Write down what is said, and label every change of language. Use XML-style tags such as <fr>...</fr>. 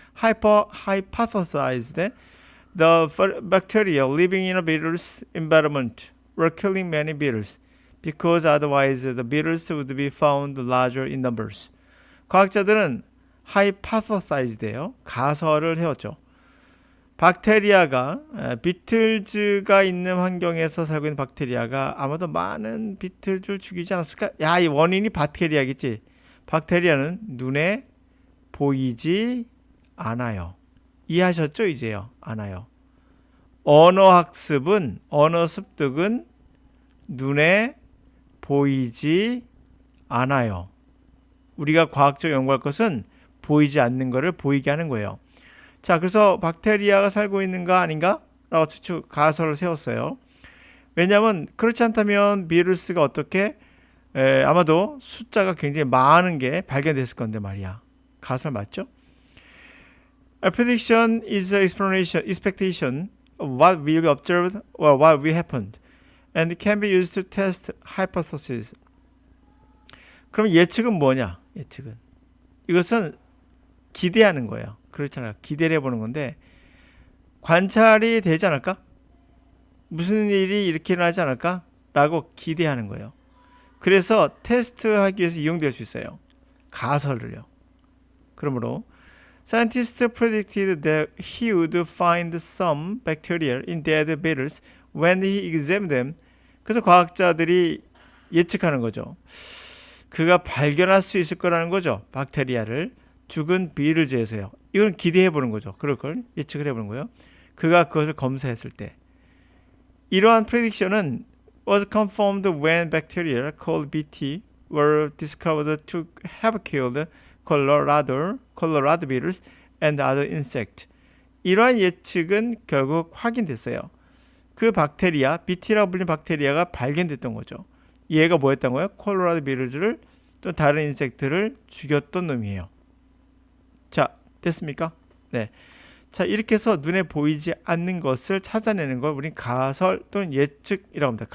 <en>Hypothesized the bacteria living in a beetle's environment were killing many beetles because otherwise the beetles would be found larger in numbers.</en> <ko>과학자들은 hypothesized예요. 가설을 세웠죠. 박테리아가 비틀즈가 있는 환경에서 살고 있는 박테리아가 아마도 많은 비틀즈를 죽이지 않았을까? 야, 이 원인이 박테리아겠지. 박테리아는 눈에 보이지 않아요. 이해하셨죠? 이제요. 않아요. 언어학습은 언어 습득은 눈에 보이지 않아요. 우리가 과학적 연구할 것은 보이지 않는 것을 보이게 하는 거예요. 자, 그래서 박테리아가 살고 있는가 아닌가? 라고 추측 가설을 세웠어요. 왜냐하면 그렇지 않다면 비루스가 어떻게 아마도 숫자가 굉장히 많은 게 발견됐을 건데 말이야. 가설 맞죠?</ko> <en>A prediction is an expectation of what will be observed or what will happen and can be used to test hypotheses.</en> <ko>그럼 예측은 뭐냐? 예측은 이것은 기대하는 거예요. 그렇잖아요. 기대를 해보는 건데 관찰이 되지 않을까? 무슨 일이 이렇게 일어나지 않을까? 라고 기대하는 거예요. 그래서 테스트하기 위해서 이용될 수 있어요. 가설을요. 그러므로</ko> <en>Scientists predicted that he would find some bacteria in dead beetles when he examined them.</en> <ko>그래서 과학자들이 예측하는 거죠. 그가 발견할 수 있을 거라는 거죠. 박테리아를 죽은 비틀즈에서요. 이건 기대해 보는 거죠. 그럴 걸 예측을 해보는 거예요. 그가 그것을 검사했을 때 이러한 prediction은</ko> <en>was confirmed when bacteria called BT were discovered to have killed Colorado beetles and other insects.</en> <ko>이러한 예측은 결국 확인됐어요. 그 박테리아, BT라고 불리는 박테리아가 발견됐던 거죠. 얘가 뭐였던 거예요? 콜로라도 비틀즈를 또 다른 인섹트를 죽였던 놈이에요. 자, 됐습니까? 네. 자, 이렇게 해서 눈에 보이지 않는 것을 찾아내는 걸 우린 가설 또는 예측이라고 합니다.</ko>